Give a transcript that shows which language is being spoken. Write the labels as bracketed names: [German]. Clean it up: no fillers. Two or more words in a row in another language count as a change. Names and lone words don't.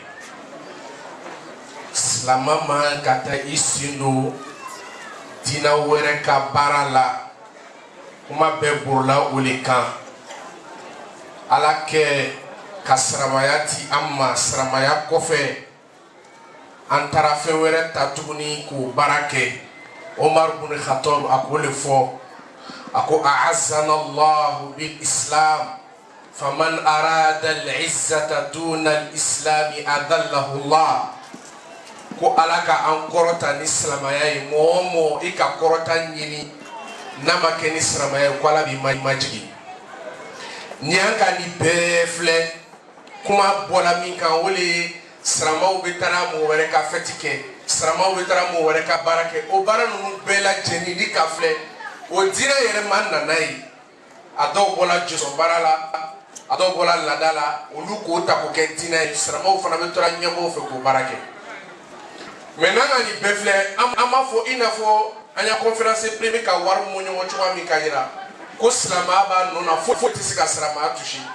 [Bambara] silamɛ man ka taa i sen don diinɛ wɛrɛ ka baara la kuma bɛɛ bɔrɔla o le kan Ala kɛ ka silamɛya di an ma silamɛya kɔfɛ an taara fɛn wɛrɛ ta tuguni k'o baara kɛ Omar ibn Khattab a k'o le fɔ a ko [Arabic] أعزنا الله بالإسلام فمن أراد العزة دون الإسلام أذله الله [Bambara] ko Ala ka an kɔrɔta ni silamɛya ye mɔgɔ o mɔgɔ i ka kɔrɔta ɲini n'a ma kɛ ni silamɛya ye ko Ala b'i majigi ni an ka ni bɛɛ filɛ kuma bɔla min kan o le ye silamɛw bɛ taa mɔgɔ wɛrɛ ka fɛti kɛ silamɛw bɛ taa mɔgɔ wɛrɛ ka baara kɛ o baara ninnu bɛɛ lajɛlen ni ka filɛ o diinɛ yɛrɛ ma nana ye a dɔw bɔla jɔsɔn baara la a dɔw bɔla laada la olu k'o ta k'o kɛ diinɛ ye silamɛw fana bɛ taa ɲɛmɔgɔw fɛ k'o baara kɛ mais n'an ka nin bɛɛ filɛ an b'a fɔ i n'a fɔ an ya [French] conférence primée [Bambara] ka wari mun ɲɔgɔn cogoya min ka yira ko silamɛya b'a nɔ na foyi tɛ se ka silamɛya touché